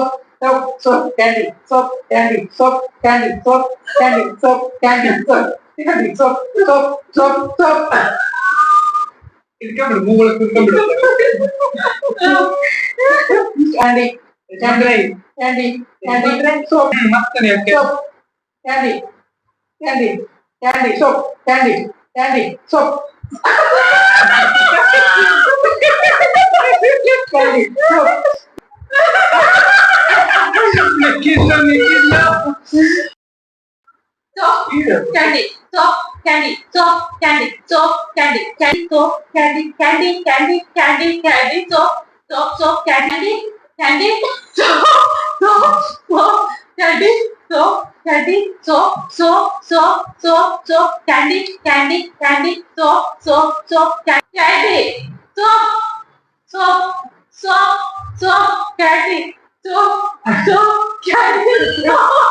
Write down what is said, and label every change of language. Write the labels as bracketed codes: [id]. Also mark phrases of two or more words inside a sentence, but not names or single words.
[en] Soap. Soap. Candy. Soap. Candy. Soap. Candy. Soap. Candy. Soap. Candy. Soap. Candy. Soap. Soap. Soap. Soap. [kn] ಇಟ್ಕೊಂಡ್ಬಿಡು ಮೂವಳ ಕುತ್ಕೊಂಡ್ಬಿಡು [en] candy candy candy candy soap [kn] ಮತ್ತೆ ಯಾಕೆ [en] soap candy candy candy soap candy candy soap candy soap ನಿಕ್ಕಿಲ್ಲ soap candy soap candy soap candy soap candy candy soap candy candy candy candy candy soap soap soap candy candy soap soap soap candy soap candy soap soap soap soap soap candy candy candy soap soap soap candy soap soap soap soap candy soap soap candy soap